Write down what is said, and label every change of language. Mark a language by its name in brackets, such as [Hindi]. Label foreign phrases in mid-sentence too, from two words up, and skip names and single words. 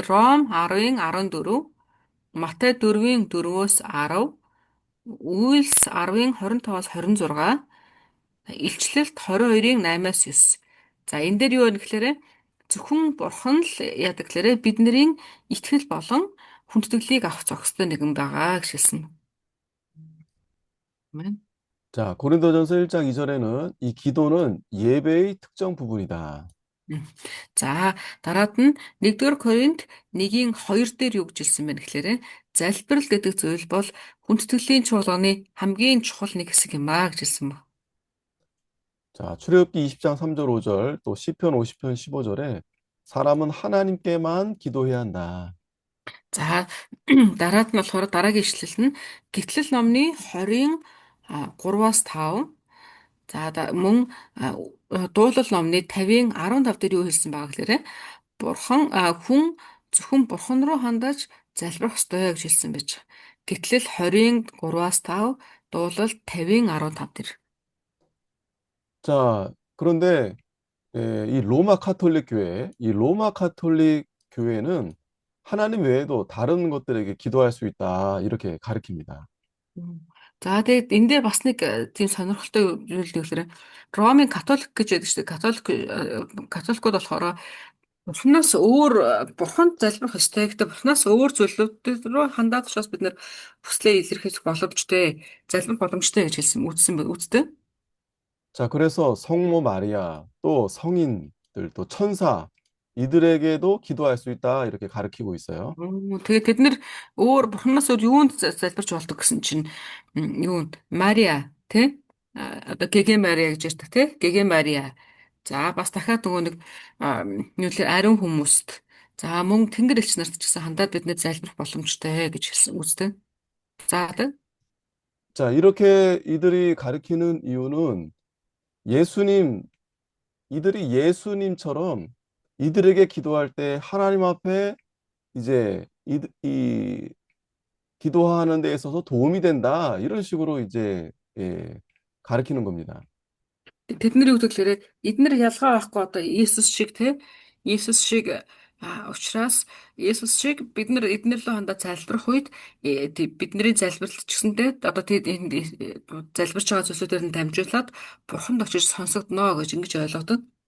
[Mongolian] Ром 10-ийн 14, Матай 4-ийн 4-өөс 10, Үйлс 10-ийн 25-аас 26, Илчлэлт 22-ийн 8-аас 9. За энэ дээр юу вэ гэхээр зөвхөн бурхан л яадаг гэхээр бидний итгэл болон хүндэтгэлийг авах зохистой нэгэн байгаа гэж хэлсэн. Амен. [Korean] 자, 고린도전서 1장 2절에는 이 기도는 예배의 특정 부분이다. [Mongolian] За дараад нь 1-р Коринт 1-ийн 2 дээр юу гэж хэлсэн бэ гэхээр залбирал гэдэг зүйл бол хүндэтгэлийн чуулганы хамгийн чухал нэг хэсэг юм аа гэж хэлсэн ба. [Korean] 자, 출애굽기 20장 3절 5절, 또 시편 50편 15절에 사람은 하나님께만 기도해야 한다. [Mongolian] За дараад нь болохоор дараагийн ишлэл нь Гитлэл номны 20-ын 3-аас 5. За мөн дуулал номны 50-ын 15 дээр юу хэлсэн байгаа гэхээр бурхан хүн зөвхөн бурхан руу хандаж залбирах ёстой гэж хэлсэн байж. Гэтэл 20-ын 3-аас 5, дуулал 50-ын 15 дээр. [Korean] 자, 그런데 이 로마 카톨릭 교회, 이 로마 카톨릭 교회는 하나님 외에도 다른 것들에게 기도할 수 있다. 이렇게 가르칩니다. [Mongolian] За тэгээд энэ дээр бас нэг тийм сонирхолтой зүйл гэхээр Ромын католик гэж байдаг шүү дээ. Католикууд болохоор Бурханаас өөр Бурханд залбирах ёстой. Гэхдээ Бурханаас өөр зүйлүүд рүү хандаад учраас бид нэр хүслээ илэрхийлэх боломжтой, залбирах боломжтой гэж хэлсэн үзтээ. [Korean] 자, 그래서 성모 마리아, 또 성인들, 또 천사, 이들에게도 기도할 수 있다. 이렇게 가르치고 있어요. [Mongolian] Тэгээд тэд нэр өөр Бурханаас өөр юунд залбирч болдог гэсэн чинь юунд Мария тий одоо Гэгэ Мария гэж ярьдаг тий Гэгэ Мария. За бас дахиад нөгөө нэг юу лээ ариун хүмүүст. За мөн Тэнгэр элч нарт ч гэсэн хандаад биднээ залбирах боломжтой гэж хэлсэн үстэй. За одоо [Korean] 자, 이렇게 이들이 가르치는 이유는 예수님, 이들이 예수님처럼 이들에게 기도할 때 하나님 앞에 이제 이 기도하는 데 있어서 도움이 된다. 이런 식으로 이제 가르치는 겁니다. [Mongolian] тэд нар юу гэдэг лээрээ эднэр ялгаа байхгүй одоо Иесус шиг тий Иесус шиг учраас Иесус шиг бид нар эднэр лөө хандаа залбирах үед бидний залбиралт ч гэсэндээ одоо тэд энэ залбирч байгаа зүйлсүүдээр нь дамжуулаад бурханд очиж сонсогдно гэж ингэж ойлгодог.